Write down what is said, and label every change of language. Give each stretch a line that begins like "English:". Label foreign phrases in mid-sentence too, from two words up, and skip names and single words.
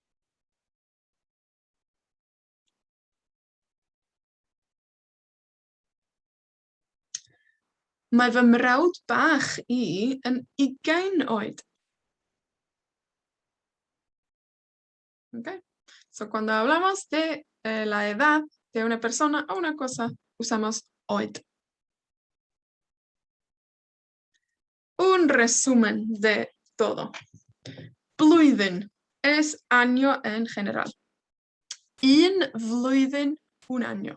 Welsh: Mae fy mrawd bach i yn 20 oed.
Spanish: ¿Okay? So, cuando hablamos de la edad de una persona o una cosa, usamos oed. Un resumen de todo. Blwyddyn es año en general.
Welsh: Un flwyddyn,
Spanish: 1 año.